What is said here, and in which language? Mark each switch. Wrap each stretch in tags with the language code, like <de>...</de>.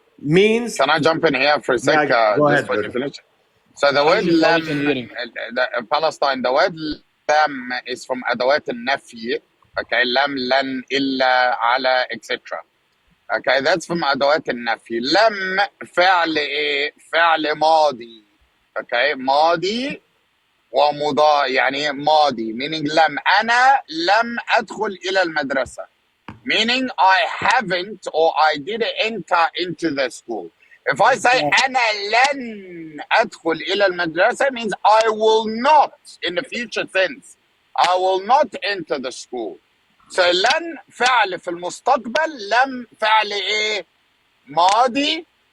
<en>means. Can I jump in here for a sec? Go ahead. Just when you finish. So the word lam, Palestine, the word lam is from adawat al-nafi. Okay, lam, lan, illa, ala, etc. Okay, that's from adawat al-nafi.</en> <ar>Lam فعل ايه؟ فعل ماضي.</ar> <en>Okay,</en> <ar>ماضي ومضارع يعني ماضي</ar> <en>meaning</en> <ar>أنا لم أدخل إلى المدرسة</ar> <en>meaning I haven't or I didn't enter into the school. If I say</en> <ar>أنا لن أدخل إلى المدرسة</ar> <en>means I will not in the future tense. I will not enter the school.</en> <ar>So لن فعل في المستقبل، لم فعل ايه؟ ماضي.</ar>